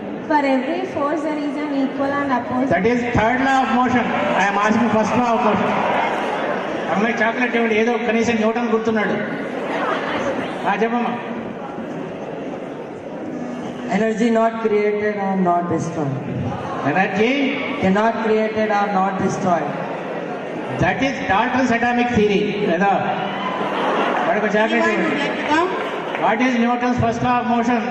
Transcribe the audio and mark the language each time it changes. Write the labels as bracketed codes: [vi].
[en] For every force there is an equal and opposite. That is third law of motion. I am asking first law of motion. [te] అమ్మాయి chocolate ఇవ్వండి, ఏదో కనీసం Newton గుర్తున్నాడు. చెప్పమ్మా. [en] Energy not created or not destroyed. Energy cannot created or not destroyed. That is Dalton's atomic theory. [te] లేదా వాడికి chocolate ఇవ్వండి. [en] What is Newton's first law of motion?